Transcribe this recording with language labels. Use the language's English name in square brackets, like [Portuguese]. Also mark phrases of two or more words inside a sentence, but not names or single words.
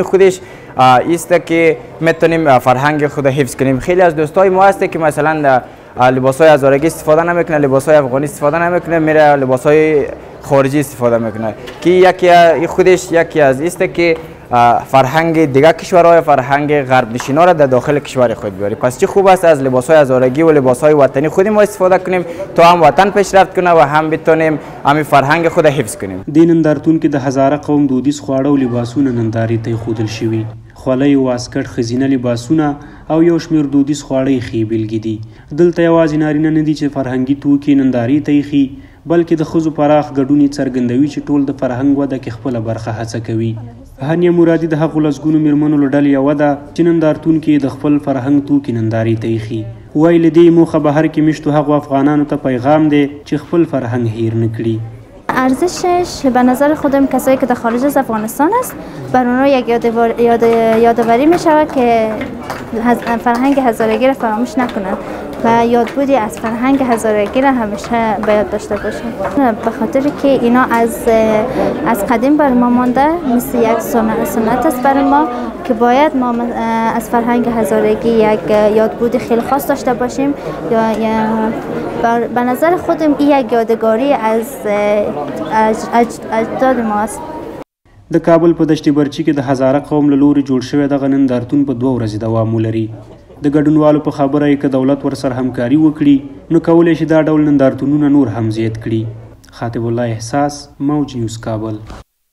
[Persian] خودش است که میتونیم فرهنگ خود حفظ کنیم خیلی از دوستای ما هست که مثلا لباسهای هزارگی استفاده نمیکنه لباسهای افغانی استفاده نمیکنه میره لباسهای خارجی استفاده میکنه که یکی از است که فرهنگ دیگر کشورهای فرهنگ غرب نشینا را در داخل کشور خود بیاری پس چه خوب است از لباسهای هزارگی و لباسهای وطنی خود ما استفاده کنیم تا هم وطن پیشرفت کنه و هم بتونیم همین فرهنگ خود حفظ کنیم [Pashto] د نندارتون کې د هزاره قوم دودیز خواړه او لباسونه نندارې ته ایښودل شوي خولۍ واسکټ ښځینه لباسونه او یو شمېر دودیز خواړه یې ښې بېلګې دي دلته یوازې نارینه نه دي چې فرهنګي توکي نندارې ته ایښي بلکې د ښځو پراخ ګډون یې څرګندوي چې ټول د فرهنګ وده کې خپله برخه هڅه کوي هانیه مرادي د هغو لسګونو مېرمنو له ډلې یوه ده چې نندارتون کې د خپل فرهنګ توکي نندارې ته ایښي وایي له دې موخه بهر کې میشتو هغو افغانانو ته پیغام دی چې خپل فرهنگ هیر نکړي [Persian] ارزشش به نظر خودم کسایی که در خارج از افغانستان است بر اونها یک یادآوری می شود که فرهنگ هزارگی را فراموش نکنند و یادبودی از فرهنگ هزارگی را همیشه باید داشته باشند به خاطر که اینا از قدیم بر ما مانده مثل یک سنت است برای ما که باید ما از فرهنگ هزارگی یک یادبود خیلی خاص داشته باشیم به نظر خودم این یک یادگاری از اجداد ما است [Pashto] د کابل په دشت برچی کې د هزاره قوم له لوري جوړ شوی دغه نندارتون په 2 ورځې دوام ولري د ګډونوالو په خبره یې که دولت ورسره همکاري وکړي نو کولی شي دا ډول نندارتونونه نور هم زیات کړي خاطب الله احساس موج نیوز کابل